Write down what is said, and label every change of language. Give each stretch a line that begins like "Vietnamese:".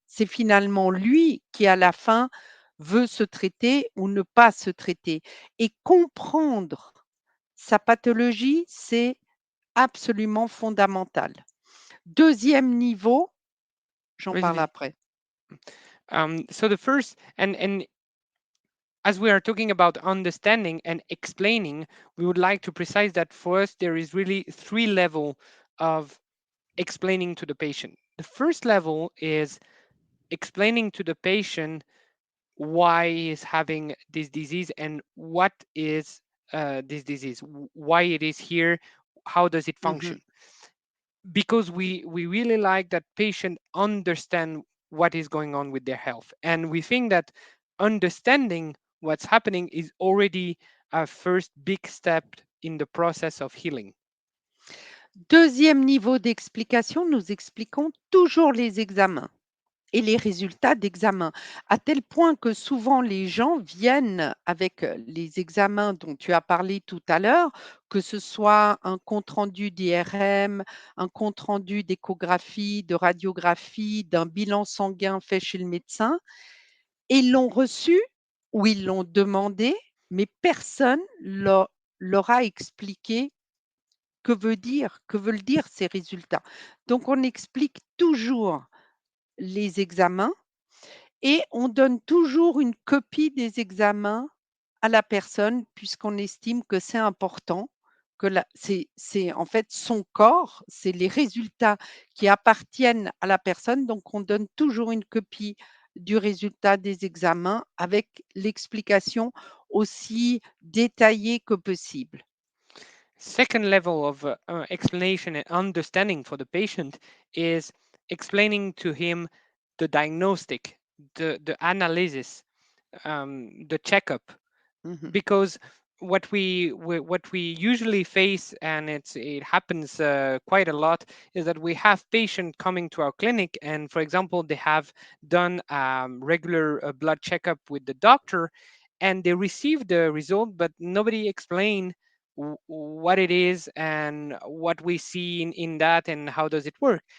French: C'est finalement lui qui, à la fin, veut se traiter ou ne pas se traiter et comprendre sa pathologie, c'est absolument fondamental. Deuxième niveau, j'en Vas-y, parle après.
English: So the first, and as we are talking about understanding and explaining, we would like to precise that for us there is really three level of explaining to the patient. The first level is explaining to the patient why he's having this disease and what is this disease, why it is here, how does it Mmh. function. Because we really like that patient understand what is going on with their health, and we think that understanding what's happening is already a first big step in the process of healing.
French: Deuxième niveau d'explication, nous expliquons toujours les examens et les résultats d'examen, à tel point que souvent les gens viennent avec, les examens dont tu as parlé tout à l'heure, que ce soit un compte rendu d'IRM, un compte rendu d'échographie, de radiographie, d'un bilan sanguin fait chez le médecin et ils l'ont reçu ou ils l'ont demandé, mais personne leur a expliqué que veulent dire ces résultats. Donc on explique toujours les examens et on donne toujours une copie des examens à la personne puisqu'on estime que c'est important, que la c'est en fait son corps, c'est les résultats qui appartiennent à la personne, donc on donne toujours une copie du résultat des examens avec l'explication aussi détaillée que possible.
English: Second level of explanation and understanding for the patient is explaining to him the diagnostic, the analysis, the checkup. Mmh. Because what we usually face, and it happens quite a lot, is that we have patients coming to our clinic, and for example they have done regular blood checkup with the doctor, and they receive the result, but nobody explain what it is and what we see in that and how does it work.